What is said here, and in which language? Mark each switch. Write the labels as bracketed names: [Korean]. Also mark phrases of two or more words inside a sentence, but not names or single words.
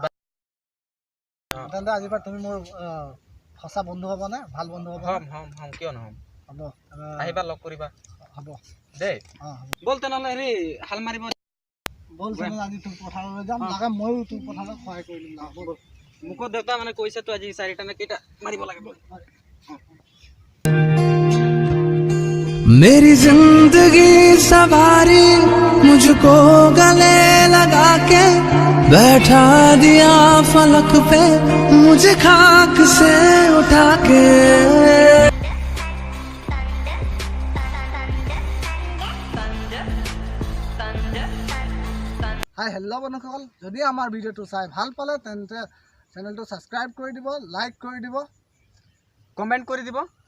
[Assamese] তেন্তে আজিৰ পৰা তুমি মোৰ সঁচা বন্ধু হ'বনে ভাল বন্ধু হ'ব হম কিয় নহ'ম হ'ব আহিবা লগ কৰিবা হ'ব দেই ব'ল তেনেহ'লে হেৰি হাল মাৰিব ব'ল তেনেহ'লে আজি তোৰ পথাৰলৈ যাম লাগে ময়ো তোৰ পথাৰত সহায় কৰি দিম মোকো দেউতা মানে কৈছে তো আজি চাৰিটা নে কেইটা মাৰিব লাগে [Hindi] मेरी जिंदगी सवारी मुझको गले लगा के बैठा दिया फलक पे मुझे खाक से उठा के [English] hi hello' [Assamese] বন্ধুসকল যদি আমাৰ ভিডিঅ'টো চাই ভাল পালে তেন্তে চেনেলটো ছাবস্ক্ৰাইব কৰি দিব লাইক কৰি দিব কমেণ্ট কৰি দিব